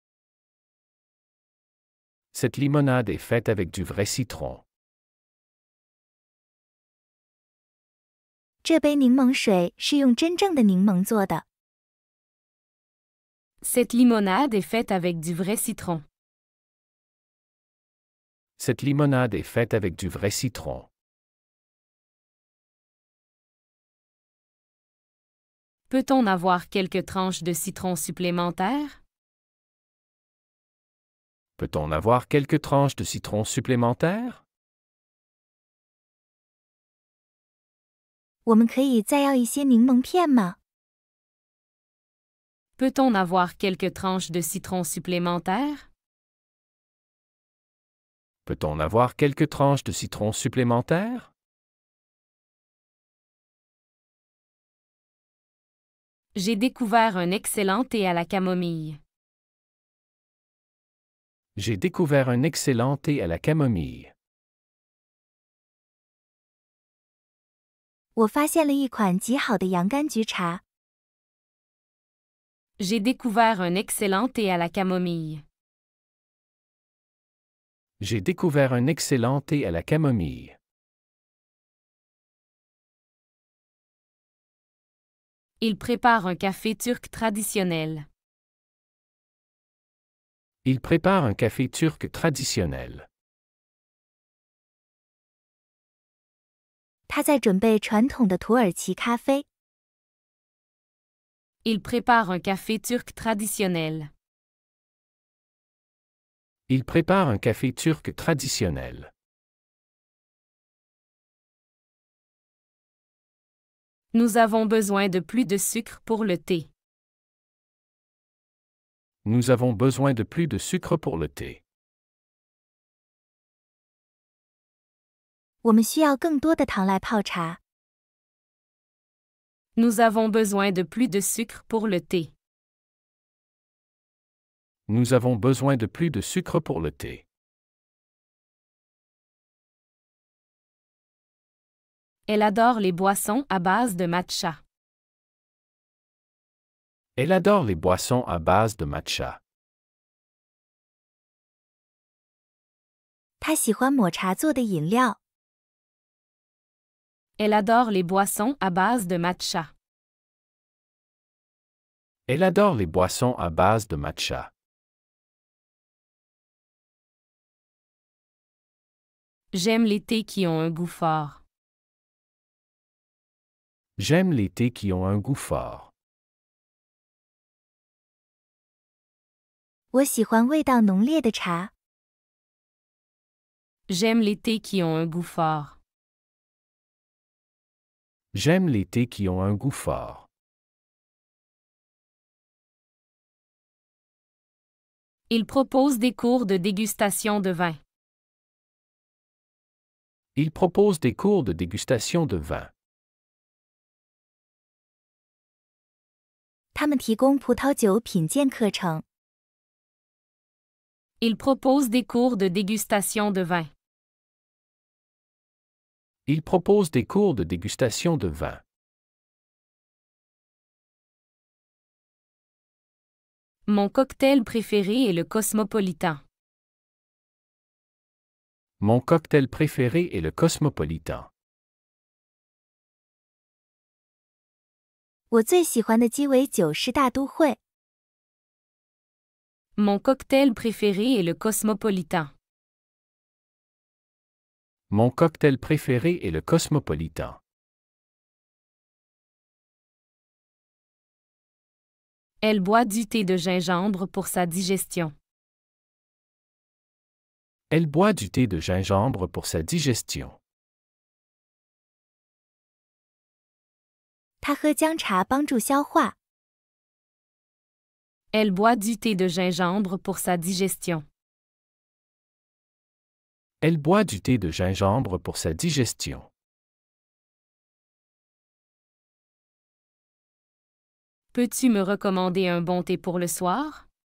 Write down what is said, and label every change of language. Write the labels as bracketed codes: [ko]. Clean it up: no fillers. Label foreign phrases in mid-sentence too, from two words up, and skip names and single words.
[fr] Cette limonade est faite avec du vrai citron. [zh] 这杯柠檬水是用真正的柠檬做的。 [fr] Cette limonade est faite avec du vrai citron. Cette limonade est faite avec du vrai citron. Peut-on avoir quelques tranches de citron supplémentaires? Peut-on avoir quelques tranches de citron supplémentaires? [zh] 我们可以再要一些柠檬片吗？ [fr] Peut-on avoir quelques tranches de citron supplémentaires? Peut-on avoir quelques tranches de citron supplémentaires? J'ai découvert un excellent thé à la camomille. J'ai découvert un excellent thé à la camomille. [zh] 我发现了一款极好的洋甘菊茶。 [fr] J'ai découvert un excellent thé à la camomille. J'ai découvert un excellent thé à la camomille. Il prépare un café turc traditionnel. Il prépare un café turc traditionnel. [zh] 他在准备传统的土耳其咖啡。 [fr] Il prépare un café turc traditionnel. Il prépare un café turc traditionnel. Nous avons besoin de plus de sucre pour le thé. Nous avons besoin de plus de sucre pour le thé. [zh] 我们需要更多的糖来泡茶。 [fr] Nous avons besoin de plus de sucre pour le thé. Nous avons besoin de plus de sucre pour le thé. Elle adore les boissons à base de matcha. Elle adore les boissons à base de matcha. [zh] 她喜欢抹茶做的饮料。 [fr] Elle adore les boissons à base de matcha. Elle adore les boissons à base de matcha. J'aime les thés qui ont un goût fort. J'aime les thés qui ont un goût fort. [zh] 我喜欢味道浓烈的茶。 [fr] J'aime les thés qui ont un goût fort. J'aime les thés qui ont un goût fort. Il propose des cours de dégustation de vin. Il propose des cours de dégustation de vin. [zh] 他们提供葡萄酒品鉴课程。 [fr] Il propose des cours de dégustation de vin. Il propose des cours de dégustation de vin. Mon cocktail préféré est le Cosmopolitan. Mon cocktail préféré est le Cosmopolitan. [zh] 我最喜欢的鸡尾酒是大都会。 [fr] Mon cocktail préféré est le Cosmopolitan. Mon cocktail préféré est le Cosmopolitan. Elle boit du thé de gingembre pour sa digestion. Elle boit du thé de gingembre pour sa digestion. [zh] 她喝姜茶帮助消化。 [fr] Elle boit du thé de gingembre pour sa digestion. Elle boit du thé de gingembre pour sa digestion. Peux-tu me recommander un bon thé pour le soir?